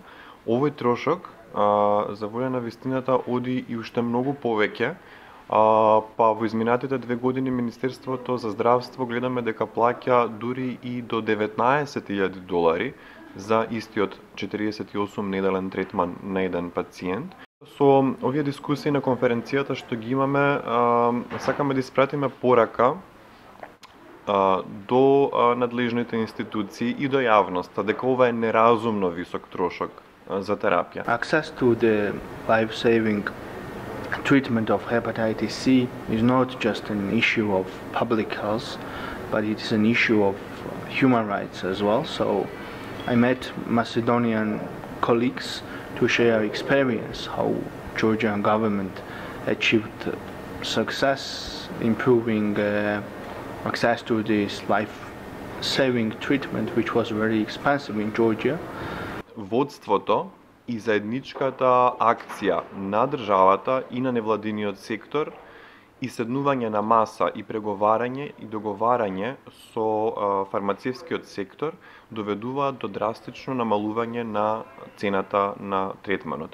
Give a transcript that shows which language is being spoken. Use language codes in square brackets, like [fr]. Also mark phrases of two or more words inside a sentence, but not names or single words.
[mk] Овој трошок, за волја на вистината, оди и уште многу повеќе, па во изминатите 2 години Министерството за здравство гледаме дека плаќа дури и до $19.000 за истиот 48 неделен третман на еден пациент. Со овие дискусии на конференцијата што ги имаме, сакаме да испратиме порака до надлежните институции и до јавноста дека ова е неразумно висок трошок за терапија. [en] Access to the life-saving treatment of hepatitis C is not just an issue of public health, but it is an issue of human rights as well. So I met Macedonian colleagues to share experience how Georgian government achieved success improving access to this life-saving treatment, which was very expensive in Georgia. [mk] Водството и заедничката акција на државата и на невладиниот сектор и седнување на маса и преговарање и договарање со фармацевскиот сектор доведуваат до драстично намалување на цената на третманот.